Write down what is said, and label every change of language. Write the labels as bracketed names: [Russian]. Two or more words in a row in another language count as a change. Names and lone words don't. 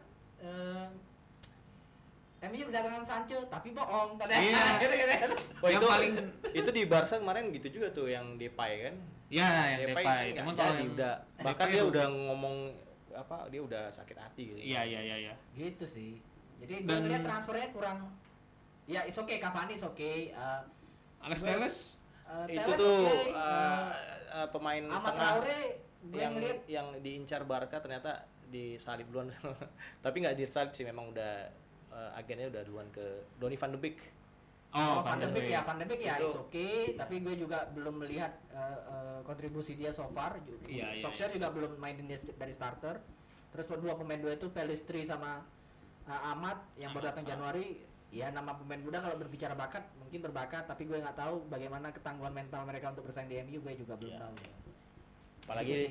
[Indonesian] MU kedatangan Sancho tapi bohong katanya. Iya. Gitu. Oh, Yang itu paling itu di Barca kemarin gitu juga tuh yang Depay kan. ya yang Depay Depay. nggak Cuman kalau jadi, yang udah bahkan Depay dia rugi. udah ngomong apa, dia udah sakit hati gitu. Iya. Gitu sih. Jadi gue Dan- ngeliat transfernya kurang. [English] Ya is okay, Cavani is okay. [Indonesian] Alex gue- Telles Itu Telles tuh okay, pemain Ahmad tengah Traore gue ngeliat yang diincar Barca ternyata disalib duluan. Tapi nggak disalib sih, memang udah agennya udah duluan ke Donny van de Beek. Van de Beek ya, Van de Beek ya Itu- [English] is okay, [Indonesian] tapi gue juga belum melihat kontribusi dia [English] so far. [Indonesian] Iya. Solskjaer juga belum mainin dia dari starter. Terus dua pemain duet itu Pellistri sama Ahmad yang baru datang Januari. Ya nama pemain muda kalau berbicara bakat mungkin berbakat, tapi gue nggak tahu bagaimana ketangguhan mental mereka untuk bersaing di MU, gue juga belum Iya. tahu. Gitu sih.